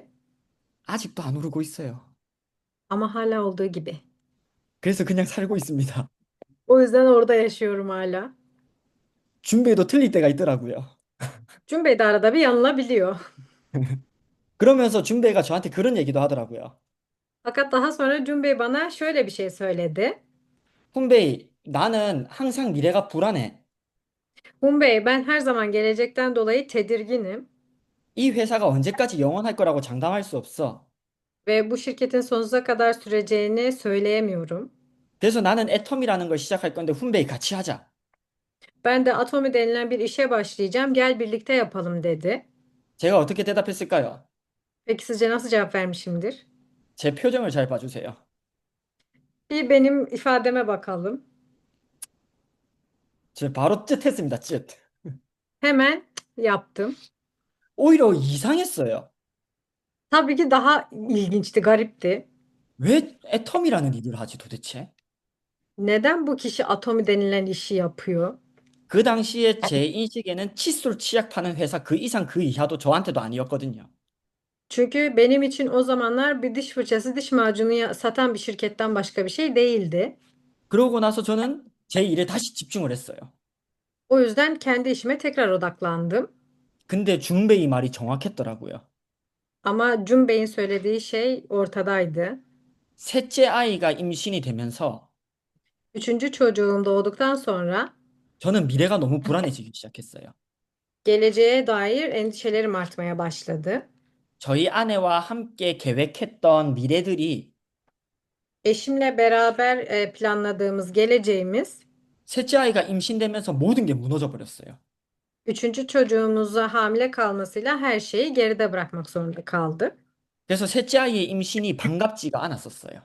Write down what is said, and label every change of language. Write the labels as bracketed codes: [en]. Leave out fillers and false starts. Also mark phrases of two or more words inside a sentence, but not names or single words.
[ko] 아직도 안 오르고 있어요. [tr] Ama hala olduğu gibi. [ko] 그래서 그냥 살고 있습니다. [tr] O yüzden orada yaşıyorum hala. [ko] 준베이도 틀릴 때가 있더라고요. [tr] Cumbe de arada bir yanılabiliyor. [ko] 그러면서 준베이가 저한테 그런 얘기도 하더라고요. [tr] Fakat daha sonra Cumbe bana şöyle bir şey söyledi. [ko] 훈베이, 나는 항상 미래가 불안해. [tr] Cumbe ben her zaman gelecekten dolayı tedirginim. [ko] 이 회사가 언제까지 영원할 거라고 장담할 수 없어. [tr] Ve bu şirketin sonsuza kadar süreceğini söyleyemiyorum. [ko] 그래서 나는 애텀이라는 걸 시작할 건데 훈베이 같이 하자. [tr] Ben de Atomi denilen bir işe başlayacağım. Gel birlikte yapalım dedi. [ko] 제가 어떻게 대답했을까요? [tr] Peki sizce nasıl cevap vermişimdir? [ko] 제 표정을 잘 봐주세요. [tr] Bir benim ifademe bakalım. [ko] 저 바로 쯧 했습니다. 쯧. [tr] Hemen yaptım. [ko] 오히려 이상했어요. [tr] Tabii ki daha ilginçti, garipti. [ko] 왜 애텀이라는 일을 하지 도대체? [tr] Neden bu kişi atomi denilen işi yapıyor? [ko] 그 당시에 제 인식에는 칫솔 치약 파는 회사 그 이상 그 이하도 저한테도 아니었거든요. [tr] Çünkü benim için o zamanlar bir diş fırçası, diş macunu satan bir şirketten başka bir şey değildi. [ko] 그러고 나서 저는 제 일에 다시 집중을 했어요. [tr] O yüzden kendi işime tekrar odaklandım. [ko] 근데 중베이 말이 정확했더라고요. [tr] Ama Cun Bey'in söylediği şey ortadaydı. [ko] 셋째 아이가 임신이 되면서 [tr] Üçüncü çocuğum doğduktan sonra [ko] 저는 미래가 너무 불안해지기 시작했어요. [tr] geleceğe dair endişelerim artmaya başladı. [ko] 저희 아내와 함께 계획했던 미래들이 [tr] Eşimle beraber planladığımız geleceğimiz, [ko] 셋째 아이가 임신되면서 모든 게 무너져 버렸어요. [tr] üçüncü çocuğumuza hamile kalmasıyla her şeyi geride bırakmak zorunda kaldık. [ko] 그래서 셋째 아이의 임신이 반갑지가 않았었어요.